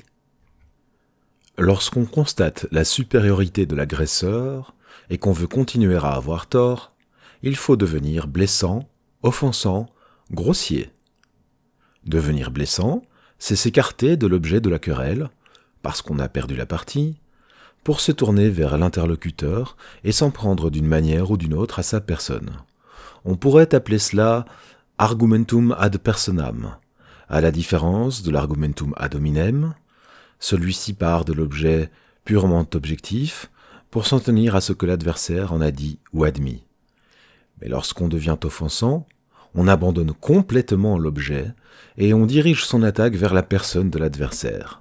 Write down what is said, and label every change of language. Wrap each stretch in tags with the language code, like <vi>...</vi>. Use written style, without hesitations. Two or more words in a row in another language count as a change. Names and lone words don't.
<fr>Lorsqu'on constate la supériorité de l'agresseur et qu'on veut continuer à avoir tort, il faut devenir blessant, offensant, grossier. Devenir blessant, c'est s'écarter de l'objet de la querelle, parce qu'on a perdu la partie, pour se tourner vers l'interlocuteur et s'en prendre d'une manière ou d'une autre à sa personne. On pourrait appeler cela</fr> <la>argumentum ad personam,</la> <fr>à la différence de l'</fr> <la>argumentum ad hominem.</la> <fr>Celui-ci part de l'objet purement objectif pour s'en tenir à ce que l'adversaire en a dit ou admis. Mais lorsqu'on devient offensant, on abandonne complètement l'objet et on dirige son attaque vers la personne de l'adversaire.</fr>